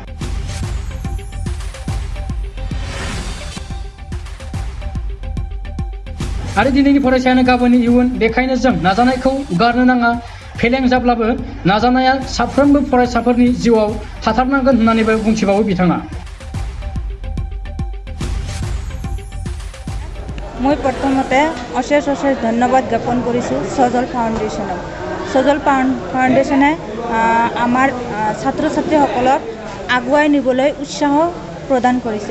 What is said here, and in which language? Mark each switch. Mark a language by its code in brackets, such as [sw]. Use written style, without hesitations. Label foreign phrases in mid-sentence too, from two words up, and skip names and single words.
[brx] आरो दिनैनि फरायसायानो गाबोननि इयुन, बेखायनो जों नाजानायखौ गारनो नाङा। फेलें जाब्लाबो नाजानाया साफ्रोमबो फरायसाफोरनि जिउआव थाथारनांगोन होननानैबो बुंथिबावो बिथाङा। [as] মই প্ৰথমতে অশেষ ধন্যবাদ জ্ঞাপন কৰিছোঁ সজল ফাউণ্ডেশ্যনক। সজল ফাউণ্ডেশ্যনে আমাৰ ছাত্ৰ ছাত্ৰীসকলক আগুৱাই নিবলৈ উৎসাহ প্ৰদান কৰিছে।